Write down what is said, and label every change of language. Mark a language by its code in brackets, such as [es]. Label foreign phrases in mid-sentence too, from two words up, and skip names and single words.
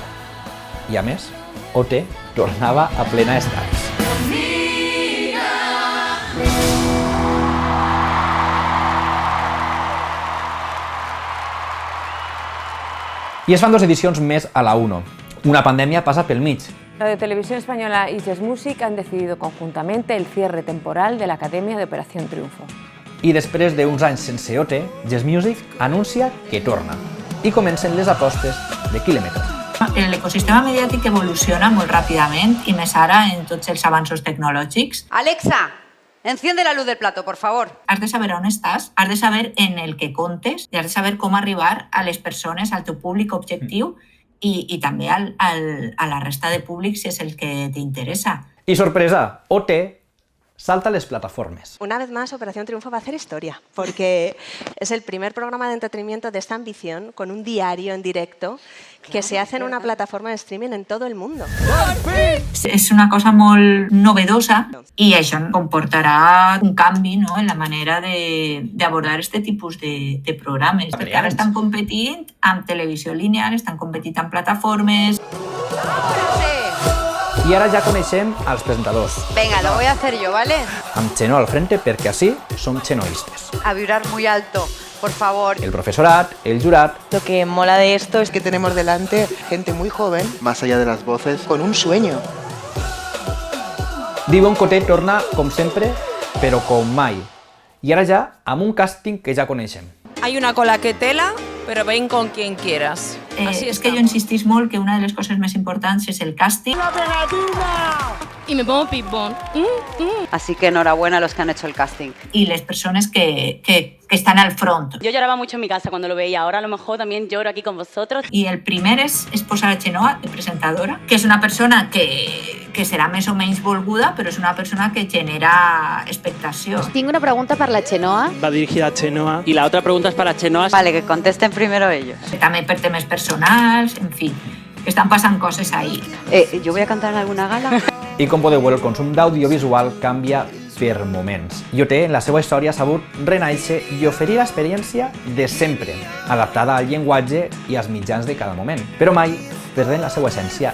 [ca] I a més, OT tornava a plena estat. I es fan 2 edicions més a la 1. Una pandèmia passa pel mig. [es] Radio Televisión Española y Yes Music han decidido conjuntamente el cierre temporal de la Academia de Operación Triunfo. [ca] I després d'uns anys sense OT, Yes Music anuncia que torna. I comencen les apostes de quilòmetres. L'ecosistema mediàtic evoluciona molt ràpidament, i més ara en tots els avanços tecnològics. [es] Alexa, enciende la luz del plato, por favor. [ca] Has de saber on estàs, has de saber en el que comptes, i has de saber com arribar a les persones, al teu públic objectiu, i també a la resta de públic si és el que t'interessa. I sorpresa, OT salta a les plataformes. [es] Una vez más, Operación Triunfo va a hacer historia, porque es el primer programa de entretenimiento de esta ambición, con un diario en directo, que se hace en una plataforma de streaming en todo el mundo. [ca] És una cosa molt novedosa i això comportarà un canvi, no?, en la manera d'abordar aquest tipus de programes, perquè ara estan competint amb televisió lineal, estan competint amb plataformes. I ara ja coneixem els presentadors. [es] Venga, lo voy a hacer yo, ¿vale? [ca] Amb Cheno al frente, perquè així som xenoistes. [es] A vibrar muy alto. por favor. [ca] El profesorat, el jurat... [es] Lo que mola de esto es que tenemos delante gente muy joven, más allá de las voces, con un sueño. [ca] Diuen Coté torna, com sempre, però com mai. I ara ja amb un càsting que ja coneixem. [es] Hay una cola que tela, pero ven con quien quieras. Es que yo [ca] insistís molt que una de les coses més importants és el càsting. [es] ¡La pegatina! Y me pongo ping-pong. Así que enhorabuena a los que han hecho el casting. [ca] Y les persones que están al front. [es] Yo lloraba mucho en mi casa cuando lo veía, ahora a lo mejor también lloro aquí con vosotros. [ca] Y el primer és posar a Chenoa de presentadora, que és una persona que serà més o menys volguda, però és una persona que genera expectació. [es] Tengo una pregunta para la Chenoa. Va dirigida a Chenoa. Y la otra pregunta es para Chenoa. Vale, que contesten primero ellos. [ca] També per temes personals, en fi, que estan passant coses ahí. [es] Yo voy a cantar en alguna gala. [ca] I com podeu veure, el consum d'audiovisual canvia per moments. IoT, en la seva història, ha sabut renaixer i oferir l'experiència de sempre, adaptada al llenguatge i als mitjans de cada moment, però mai perdent la seva essència.